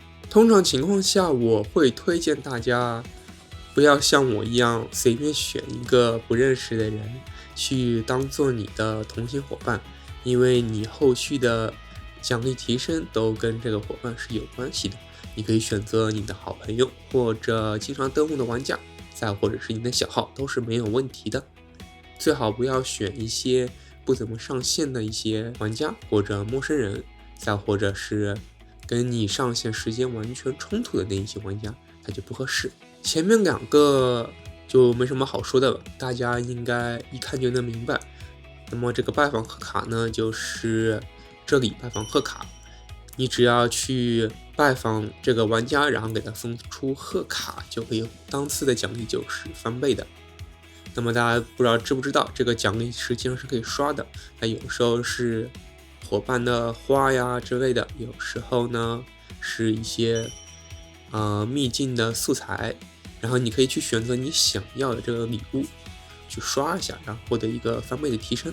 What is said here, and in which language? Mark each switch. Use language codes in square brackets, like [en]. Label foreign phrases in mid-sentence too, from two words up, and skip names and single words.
[zh] 通常情況下，我會推薦大家不要像我一樣隨便選一個不認識的人去當做你的同行伙伴，因為你後續的獎勵提升都跟這個伙伴是有關係的。你可以選擇你的好朋友，或者經常登錄的玩家，再或者是你的小號，都是沒有問題的。最好不要選一些不怎麼上線的一些玩家或者陌生人，再或者是跟你上線時間完全衝突的那一些玩家，它就不合適。前面2個就沒什麼好說的了，大家應該一看就能明白。那麼這個拜訪賀卡呢，就是這裡拜訪賀卡，你只要去拜訪這個玩家，然後給他送出賀卡，就可以當次的獎勵就是翻倍的。那麼大家不知道知不知道，這個獎勵實際上是可以刷的，它有時候是夥伴的花呀之類的，有時候呢是一些秘境的素材，然後你可以去選擇你想要的这個禮物去刷一下，然后獲得一個翻倍的提升。